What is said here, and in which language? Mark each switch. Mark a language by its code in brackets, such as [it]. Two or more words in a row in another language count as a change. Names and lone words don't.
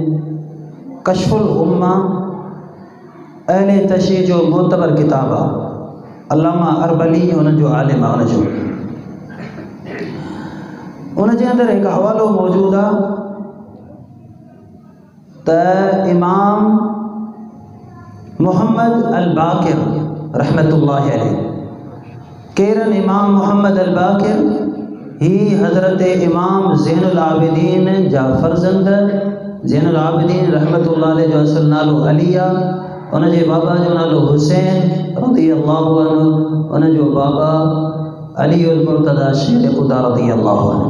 [sd] कश्फुल उम्मा अहले तशरीह जो मोतबर किताब आहे, अल्लामा अरबली हुन जो आलिम आहे। हुन जो उनजे अंदरि हिकु हवालो मौजूद आहे त इमाम मुहम्मद अल बाक़िर [ar] رحمة الله عليه, [sd] केरन इमाम मुहम्मद अल बाक़िर ही हज़रत इमाम ज़ैनुल आबिदीन जा फर्ज़ंद, ज़ैनुल आबिदीन [ar] رحمة الله عليه [sd] जो असुल नालो अली आहे, उनजे बाबा जो नालो हुसैन [ar] رضي الله عنه, [sd] उनजो बाबा अली उल मुर्तज़ा शेर ख़ुदा [ar] رضي الله عنه.